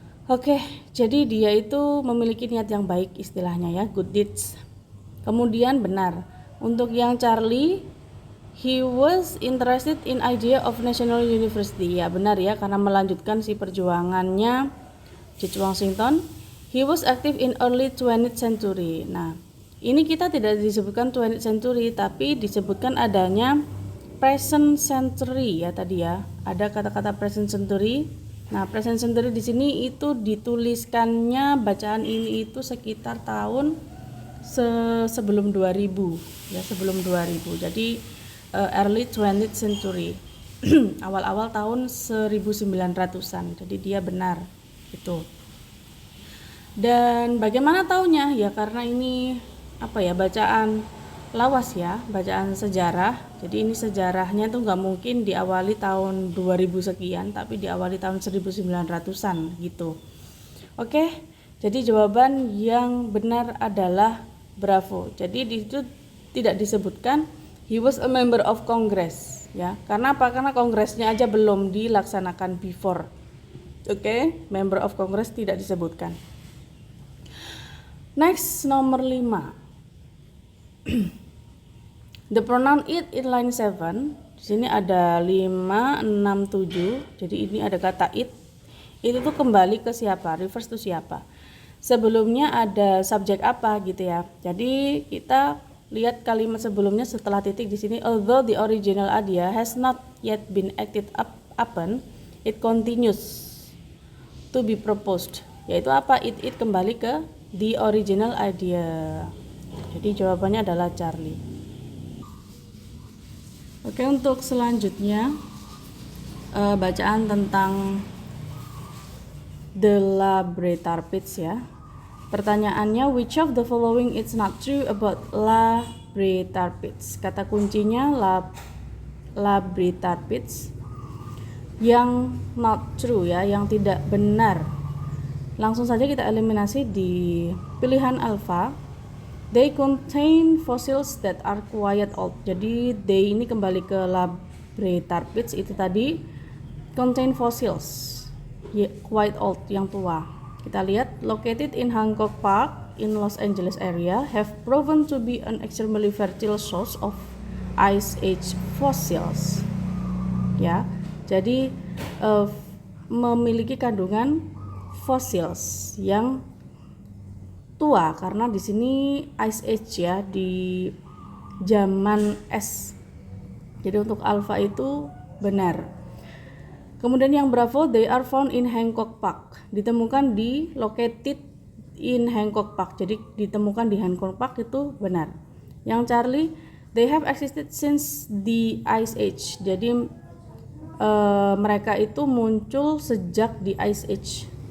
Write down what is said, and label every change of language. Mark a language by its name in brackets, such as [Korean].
[Indonesian] Oke, jadi dia itu memiliki niat yang baik istilahnya ya, [English] good deeds. [Indonesian] Kemudian benar. Untuk yang Charlie, [English] He was interested in idea of national university. [Indonesian] Ya benar ya, karena melanjutkan si perjuangannya George Washington. [English] He was active in early 20th century. [Indonesian] Nah, ini kita tidak disebutkan [English] 20th century, [Indonesian] tapi disebutkan adanya present century ya tadi ya. Ada kata-kata present century. Nah, present century di sini itu dituliskannya bacaan ini itu sekitar tahun sebelum 2000 ya, sebelum 2000. Jadi [English] early 20th century. [Indonesian] Awal-awal tahun 1900-an. Jadi dia benar itu. Dan bagaimana taunya? Ya karena ini bacaan lawas ya, bacaan sejarah. Jadi ini sejarahnya tuh nggak mungkin diawali tahun 2000 sekian, tapi diawali tahun 1900-an gitu. Oke, jadi jawaban yang benar adalah bravo. Jadi di situ tidak disebutkan [English] he was a member of Congress [Indonesian] ya. Karena apa? Karena kongresnya aja belum dilaksanakan before. Oke, [English] member of Congress [Indonesian] tidak disebutkan. Next, nomor 5. [English] The pronoun it in line 7. [Indonesian] Di sini ada 5, 6, 7. Jadi ini ada kata it. Itu tuh kembali ke siapa? [English] Refers to [Indonesian] siapa? Sebelumnya ada subjek apa gitu ya. Jadi kita lihat kalimat sebelumnya setelah titik di sini. [English] Although the original idea has not yet been acted upon, it continues to be proposed. [Indonesian] Yaitu apa? It kembali ke [English] the original idea. [Indonesian] Jadi jawabannya adalah Charlie. Oke, untuk selanjutnya bacaan tentang the Labrétarpits ya. [English] Pertanyaannya, which of the following is not true about Labrétarpits? [Indonesian] Kata kuncinya Labrétarpits yang not true ya, yang tidak benar. Langsung saja kita eliminasi di pilihan alfa. [English] They contain fossils that are quite old. [Indonesian] Jadi they ini kembali ke Labrétarpits itu tadi, contain fossils quite old, yang tua. [English] Kita lihat, located in Hancock Park in Los Angeles area, have proven to be an extremely fertile source of Ice Age fossils. [Indonesian] Ya, jadi memiliki kandungan fossils yang tua karena di sini Ice Age ya, di zaman es. Jadi untuk alfa itu benar. Kemudian yang bravo, [English] they are found in Hancock Park. [Indonesian] Ditemukan di [English] located in Hancock Park. [Indonesian] Jadi ditemukan di Hancock Park itu benar. Yang Charlie, [English] they have existed since the Ice Age. [Indonesian] Jadi mereka itu muncul sejak di Ice Age.